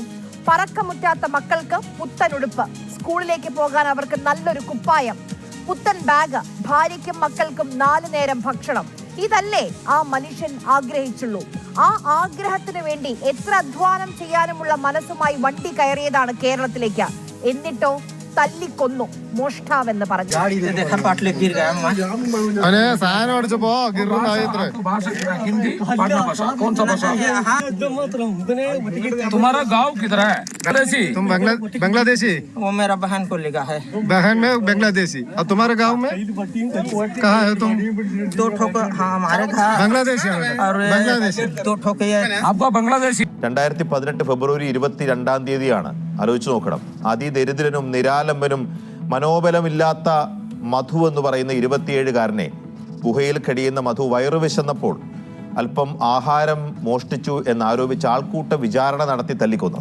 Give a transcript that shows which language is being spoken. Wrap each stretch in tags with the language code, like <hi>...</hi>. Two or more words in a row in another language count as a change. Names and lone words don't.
<ml>പറക്കമുറ്റാത്ത മക്കൾക്ക് പുത്തൻ ഉടുപ്പ്, സ്കൂളിലേക്ക് പോകാൻ അവർക്ക് നല്ലൊരു കുപ്പായം, പുത്തൻ ബാഗ്, ഭാര്യയ്ക്കും മക്കൾക്കും 4 നേരം ഭക്ഷണം. ഇതല്ലേ ആ മനുഷ്യൻ ആഗ്രഹിച്ചുള്ളൂ. ആ ആഗ്രഹത്തിന് വേണ്ടി എത്ര അധ്വാനം ചെയ്യാനുമുള്ള മനസ്സുമായി വണ്ടി കയറിയതാണ് കേരളത്തിലേക്ക്. എന്നിട്ടോ തല്ലിക്കൊന്നു, മോഷ്ടാവെന്ന് പറഞ്ഞു.</ml> <hi>तुम्हारा गांव किधर है? तुम बांग्लादेशी? वो मेरा बहन को लिखा है। बहन में बांग्लादेशी। और तुम्हारे गांव में कहाँ है तुम? 2 ठोक हमारे घर बांग्लादेशी और बांग्लादेशी 2 ठोक आपका बांग्लादेशी।</hi> <ml>2018 ഫെബ്രുവരി 22-ാം തീയതിയാണ്. ആലോചിച്ച് നോക്കണം. അതിദരിദ്രനും നിരാലംബനും മനോബലമില്ലാത്ത മധു എന്ന് പറയുന്ന 27-കാരനെ, ഗുഹയിൽ കഴിയുന്ന മധു വയറു വിശന്നപ്പോൾ അല്പം ആഹാരം മോഷ്ടിച്ചു എന്നാരോപിച്ച് ആൾക്കൂട്ട വിചാരണ നടത്തി തല്ലിക്കൊന്നത്.</ml>